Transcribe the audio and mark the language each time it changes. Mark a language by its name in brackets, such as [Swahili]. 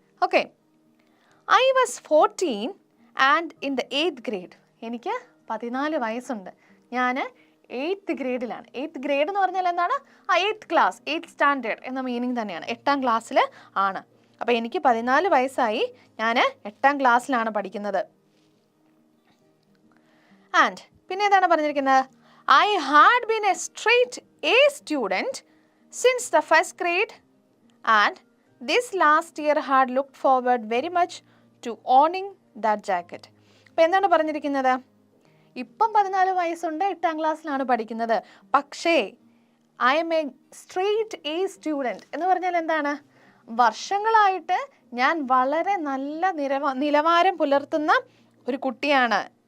[English] Okay, I was 14 and in the 8th grade. [Malayalam] എനിക്ക് 14 വയസ്സുണ്ട്, ഞാൻ 8th ഗ്രേഡിലാണ്. 8th ഗ്രേഡ് എന്ന് പറഞ്ഞാൽ എന്താണ്, 8th ക്ലാസ്, 8th സ്റ്റാൻഡേർഡ് എന്ന മീനിങ് തന്നെയാണ്, 8ാം ക്ലാസ്സിൽ ആണ്. അപ്പോൾ എനിക്ക് 14 വയസ്സായി, ഞാൻ 8ാം ക്ലാസ്സിലാണ് പഠിക്കുന്നത്. ആൻഡ് പിന്നെ എന്താണ് പറഞ്ഞിരിക്കുന്നത്, [English] I had been a straight A student since the 1st grade and this last year had looked forward very much to owning that jacket. [Malayalam] അപ്പോൾ എന്താണ് പറഞ്ഞിരിക്കുന്നത്, ഇപ്പം 14 വയസ്സുണ്ട്, 8ാം ക്ലാസ്സിലാണ് പഠിക്കുന്നത്, പക്ഷേ [English] I am a straight A student [Malayalam] എന്ന് പറഞ്ഞാൽ എന്താണ്, വർഷങ്ങളായിട്ട് ഞാൻ വളരെ നല്ല നിലവാരം പുലർത്തുന്ന ഒരു കുട്ടിയാണ്.